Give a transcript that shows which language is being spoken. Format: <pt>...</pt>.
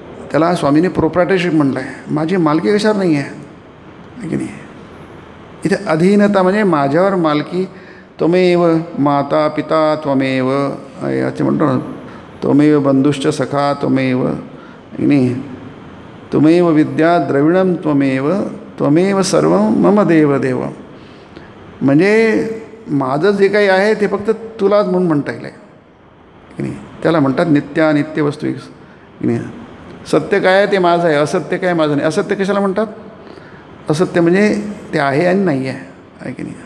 <mr>त्याला स्वामीने प्रोप्रायटरशिप म्हटलं आहे. माझी मालकी कशावर नाही आहे की नाही. इथे अधीनता म्हणजे माझ्यावर मालकी.</mr> <sa>त्वमेव माता पिता त्वमेव</sa> <mr>याचे म्हणतो ना,</mr> <sa>त्वमेव बंधुश्च सखा त्वमेव</sa> <mr>की नाही.</mr> <sa>त्वमेव विद्या द्रविणम त्वमेव सर्व मम देव देव.</sa> <mr>म्हणजे माझं जे काही आहे ते फक्त तुलाच म्हणून म्हणता येईल की नाही. त्याला म्हणतात नित्य वस्तू की नाही. सत्य काय आहे ते माझं आहे, असत्य काय माझं नाही. असत्य कशाला म्हणतात, असत्य म्हणजे ते आहे आणि नाही आहे की नाही.</mr>